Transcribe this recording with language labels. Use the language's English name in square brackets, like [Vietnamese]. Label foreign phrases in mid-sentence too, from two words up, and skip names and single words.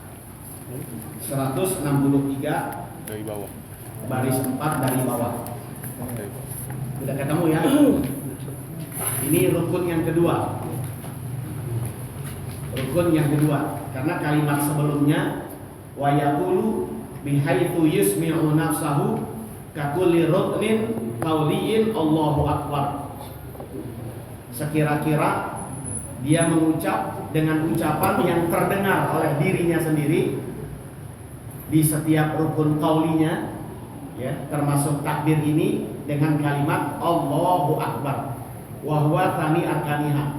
[Indonesian] 163 dari bawah. Baris 4 dari bawah. Sudah ketemu ya? Ini rukun yang kedua. Rukun yang kedua, karena kalimat sebelumnya [Arabic] و يقول بحيث يسمع نفسه ككل ركن قولي الله أكبر. [Indonesian] Sekira-kira dia mengucap dengan ucapan yang terdengar oleh dirinya sendiri di setiap rukun qaulinya, ya, termasuk takbir ini dengan kalimat [Arabic] الله أكبر و هو ثاني أركانها.